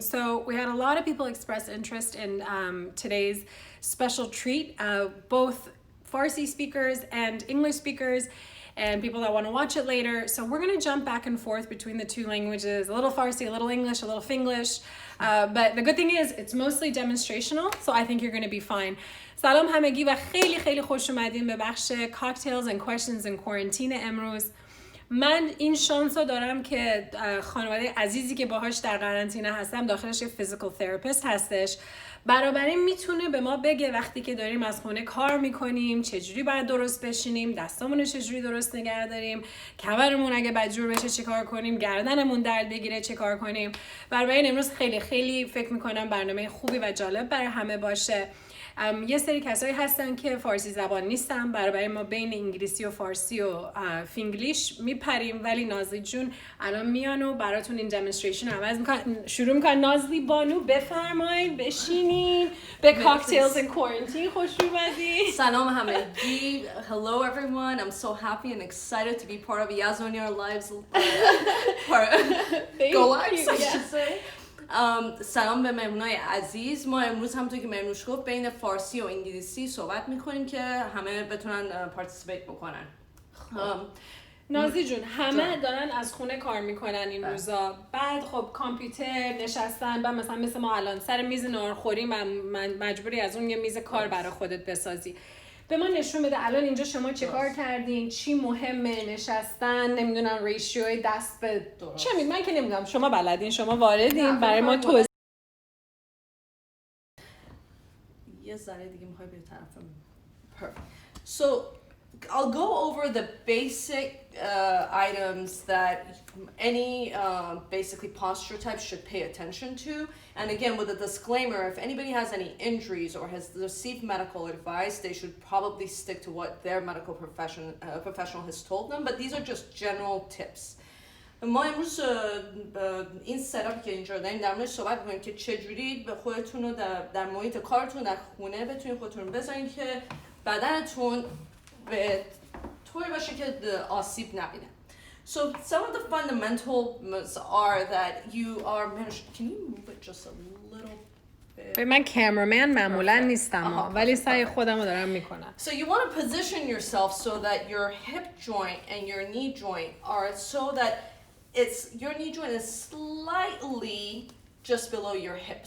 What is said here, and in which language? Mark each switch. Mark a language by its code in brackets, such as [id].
[en] So we had a lot of people express interest in today's special treat, both Farsi speakers and English speakers, and people that want to watch it later. So we're going to jump back and forth between the two languages, a little Farsi, a little English, a little Finglish. But the good thing is it's mostly demonstrational, so I think you're going to be fine. [fa] سلام همگی و خیلی خیلی خوش اومدین به بخش Cocktails and Questions and Quarantine امروز. من این شانس رو دارم که خانواده عزیزی که باهاش در قرنطینه هستم داخلش یه فیزیکال تراپیست هستش، بنابراین میتونه به ما بگه وقتی که داریم از خونه کار میکنیم چجوری باید درست بشینیم، دستامون رو چجوری درست نگه داریم، کمرمون اگه بدجور بشه چه کار کنیم، گردنمون درد بگیره چه کار کنیم. بنابراین امروز خیلی خیلی فکر میکنم برنامه خوبی و جالب برای همه باشه. یه سری کسایی هستن که فارسی زبان نیستن، برای ما بین انگلیسی و فارسی و فینگلیش میپریم، ولی نازلی جون الان میان و براتون این دمونستریشن رو عوض میکنن. شروع میکنن. نازلی بانو بفرمایید بشینین. به Cocktails and Quarantine خوش اومدین. سلام همگی. [en] Hello everyone. I'm so happy and excited to be part of Yazdanyar lives. Go lives, I should say. [fa] سلام به مهمونای عزیز. ما امروز همونطور که مهرنوش گفت بین فارسی و انگلیسی صحبت میکنیم که همه بتونن پارتیسیپیت بکنن. نازلی جون همه دارن از خونه کار میکنن این روزا، بعد خب کامپیوتر نشستن، بعد مثلا مثل ما الان سر میز ناهارخوری مجبوری از اون یه میز کار برای خودت بسازی. به ما نشون بده الان اینجا شما چه کار کردین، چی مهمه، نشستن، نمیدونم ریشیوی دست به چه من که نمیدونم، شما بلدین، شما واردین، برای ما توضیح. یه ذره دیگه میخوای به طرفم. [en] Perfect. So I'll go over the basic items that any basically posture type should pay attention to. And again, with a disclaimer, if anybody has any injuries or has received medical advice, they should probably stick to what their medical professional has told them. But these are just general tips. [fa] ما امروز این سراپی که اینجا داریم در موردش صحبت می‌کنیم که چجوری به خودتون رو در محیط کارتون در خونه بتونید خودتون رو بذارین که بدنتون به طوری باشه که آسیب نبینه. [en] So some of the fundamentals are that you are managed. Can you move it just a little bit? [fa] من کامرمن معمولا نیستم ولی سعی خودم رو دارم میکنم. [en] So you want to position yourself so that your hip joint and your knee joint are so that your knee joint is slightly just below your hip.